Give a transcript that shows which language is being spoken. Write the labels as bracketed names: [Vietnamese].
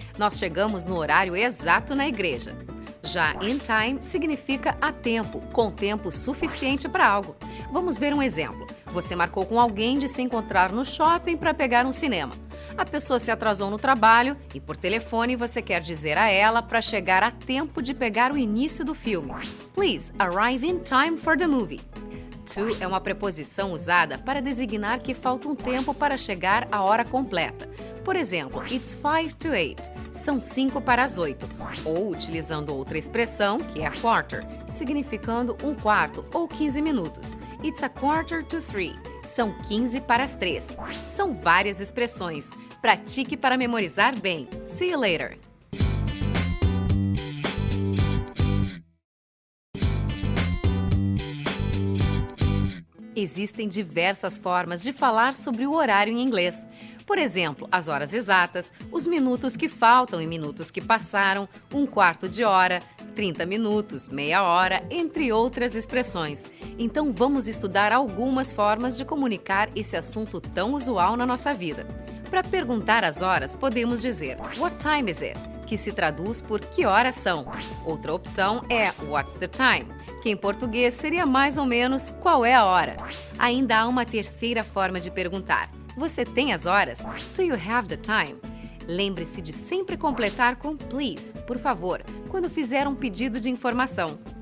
[Portuguese] Nós chegamos no horário exato na igreja. Já in time significa a tempo, com tempo suficiente para algo. Vamos ver um exemplo. Você marcou com alguém de se encontrar no shopping para pegar um cinema. A pessoa se atrasou no trabalho e, por telefone, você quer dizer a ela para chegar a tempo de pegar o início do filme. [English] Please arrive in time for the movie. [Portuguese] To é uma preposição usada para designar que falta um tempo para chegar à hora completa. Por exemplo, [English] it's 5 to 8. [Portuguese] São 5 para as 8. Ou utilizando outra expressão, que é quarter, significando um quarto ou 15 minutos. [English] It's a quarter to 3. [Portuguese] São 15 para as 3. São várias expressões. Pratique para memorizar bem. [English] See you later! [Portuguese] Existem diversas formas de falar sobre o horário em inglês. Por exemplo, as horas exatas, os minutos que faltam e minutos que passaram, um quarto de hora, 30 minutos, meia hora, entre outras expressões. Então vamos estudar algumas formas de comunicar esse assunto tão usual na nossa vida. Para perguntar as horas, podemos dizer [English] What time is it? [Portuguese] Que se traduz por que horas são. Outra opção é [English] What's the time? [Portuguese] Que em português seria mais ou menos qual é a hora. Ainda há uma terceira forma de perguntar. Você tem as horas? [English] Do you have the time? [Portuguese] Lembre-se de sempre completar com please, por favor, quando fizer um pedido de informação.